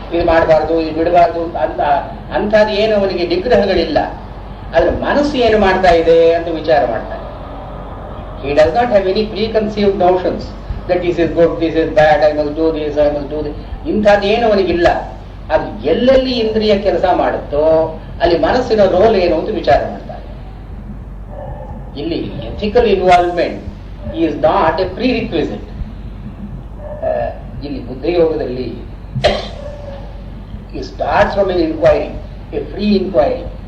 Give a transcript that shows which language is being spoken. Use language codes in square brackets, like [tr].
[kn] ಇದು ಮಾಡಬಾರ್ದು, ಇದು ಬಿಡಬಾರ್ದು ಅಂತ ಅಂಥದ್ದು ಏನು ಅವನಿಗೆ ನಿಗ್ರಹಗಳಿಲ್ಲ. ಆದ್ರೆ ಮನಸ್ಸು ಏನು ಮಾಡ್ತಾ ಇದೆ ಅಂತ ವಿಚಾರ ಮಾಡ್ತಾನೆ. [en] He does not have any preconceived notions that this is good, this is bad, I must do this, I must do this. [kn] ಇಂಥದ್ದೇನು ಅವನಿಗಿಲ್ಲ. ಅದು ಎಲ್ಲೆಲ್ಲಿ ಇಂದ್ರಿಯ ಕೆಲಸ ಮಾಡುತ್ತೋ ಅಲ್ಲಿ ಮನಸ್ಸಿನ ರೋಲ್ ಏನು ಅಂತ ವಿಚಾರ ಮಾಡ್ತಾನೆ. [en] ಇಲ್ಲಿ ethical involvement is not a prerequisite. [kn] ಇಲ್ಲಿ ಬುದ್ಧಯೋಗದಲ್ಲಿ [en] ಈ starts from an inquiry, a free inquiry.